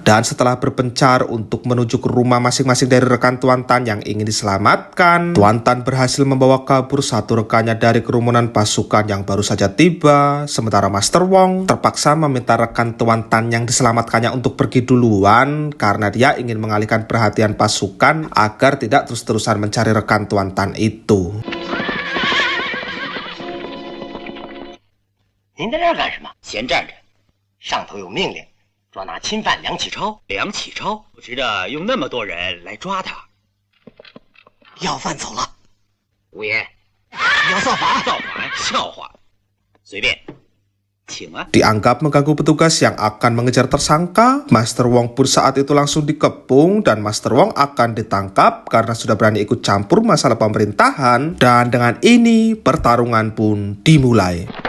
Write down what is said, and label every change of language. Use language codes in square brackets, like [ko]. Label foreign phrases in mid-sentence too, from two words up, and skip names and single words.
[id] Dan setelah berpencar untuk menuju ke rumah masing-masing dari rekan Tuan Tan yang ingin diselamatkan, Tuan Tan berhasil membawa kabur satu rekannya dari kerumunan pasukan yang baru saja tiba, sementara Master Wong terpaksa meminta rekan Tuan Tan yang diselamatkannya untuk pergi duluan karena dia ingin mengalihkan perhatian pasukan agar tidak terus-terusan mencari rekan Tuan Tan itu. [zh] 您在这儿干什么？闲站着，上头有命令，抓拿侵犯梁启超。梁启超，不知道用那么多人来抓他。要犯走了，五爷，要造反？造反？笑话！随便，请啊。 [id] Dianggap mengganggu petugas yang akan mengejar tersangka, Master Wong pun saat itu langsung dikepung, dan Master Wong akan ditangkap karena sudah berani ikut campur masalah pemerintahan. Dan dengan ini pertarungan pun dimulai.